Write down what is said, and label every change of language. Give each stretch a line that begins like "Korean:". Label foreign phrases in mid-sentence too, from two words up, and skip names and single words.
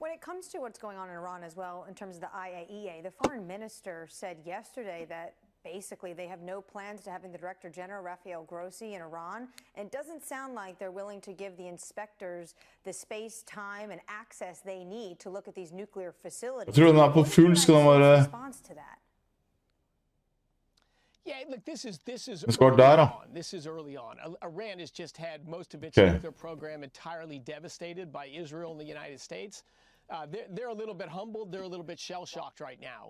English: When it comes to what's going on in Iran as well, in terms of the IAEA, the foreign minister said yesterday that basically they have no plans to having the Director General, Rafael Grossi, in Iran. And it doesn't sound like they're willing to give the inspectors the space, time, and access they need to look at these nuclear facilities.
Norwegian: Jeg tror den på full skal den være...
English: Response to that. Yeah, look, this is early on. Iran has just had most of its nuclear program entirely devastated by Israel and the United States. They're a little bit humbled. They're a little bit shell-shocked right now.